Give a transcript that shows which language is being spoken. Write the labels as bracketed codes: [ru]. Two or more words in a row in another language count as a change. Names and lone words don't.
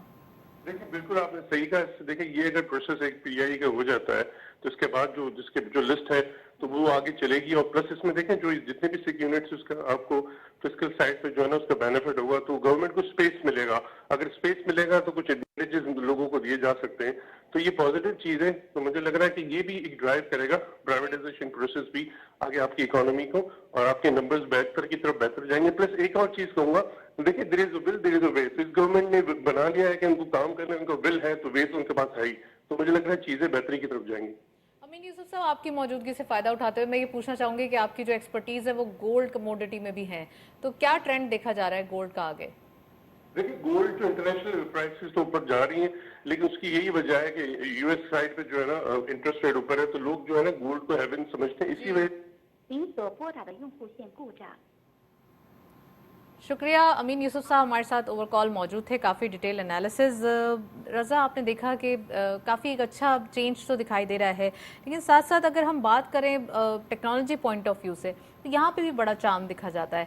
[hi] देखिए, बिल्कुल आपने सही कहा। देखिए, ये अगर प्रोसेस एक PI का हो जाता है, तो इसके बाद जो लिस्ट है तो वो आगे चलेगी, और प्लस इसमें देखें जो जितने भी [en] sick units [hi] उसका आपको [en] fiscal side [hi] पे जो है ना उसका बेनिफिट होगा, तो गवर्नमेंट को स्पेस मिलेगा। अगर स्पेस मिलेगा तो कुछ एडवांटेजेस लोगों को दिए जा सकते हैं, तो ये पॉजिटिव चीज है। तो मुझे लग रहा है कि ये भी एक ड्राइव करेगा [en] privatization process [hi] भी आगे आपकी इकोनॉमी को, और आपके नंबर्स बेहतर की तरफ बेहतर जाएंगे। प्लस एक और चीज कहूंगा, देखिए [en] there is a will there is a way. [hi] तो इस गवर्नमेंट ने बना लिया है कि उनको काम करने, उनको विल है तो वे तो उनके पास है ही, तो मुझे लग रहा है चीजें बेहतरी की तरफ जाएंगी। अमीन यूसुफ साहब, आपकी मौजूदगी से फायदा उठाते हुए मैं ये पूछना चाहूंगी कि आपकी जो एक्सपर्टीज है वो [en] gold commodity [hi] में भी है, तो क्या ट्रेंड देखा जा रहा है गोल्ड का आगे? देखिए, गोल्ड जो [en] international prices [hi] तो ऊपर जा रही हैं, लेकिन उसकी यही वजह है कि US साइड पे जो है ना [en] interest rate [hi] ऊपर है, तो लोग जो है ना गोल्ड को हेवन समझते हैं, इसी वजह। [zh] 您所拨打的用户线故障。 [hi] शुक्रिया अमीन यूसुफ साहब हमारे साथ [en] over call [hi] मौजूद थे, काफ़ी [en] detail analysis. [hi] रज़ा, आपने देखा कि काफ़ी एक अच्छा चेंज तो दिखाई दे रहा है, लेकिन साथ साथ अगर हम बात करें [en] technology point of view [hi] से, तो यहाँ पे भी बड़ा चार्म दिखा जाता है।